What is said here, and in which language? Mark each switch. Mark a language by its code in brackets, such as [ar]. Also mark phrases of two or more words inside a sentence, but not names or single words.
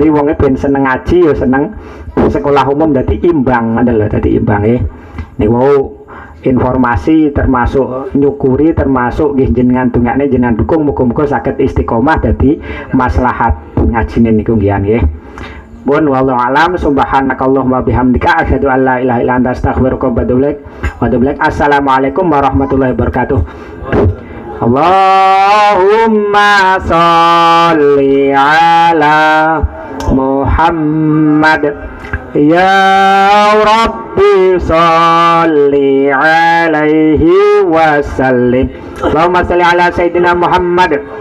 [jv] Dadi wonge ben seneng ngaji ya seneng sekolah umum dadi imbang ngoten lho dadi imbang nggih. Niku informasi termasuk nyukuri termasuk nggih jenengan dongakne jenengan dukung muga-muga saged istiqomah dadi maslahat ngajine niku nggih. [ar] Pun والله أعلم سبحانك اللهم وبحمدك أشهد أن لا إله إلا أنت أستغفرك وأتوب إليك. السلام عليكم ورحمة الله وبركاته. اللهم صل على محمد يا رب صل عليه وسلم. اللهم صل على سيدنا محمد.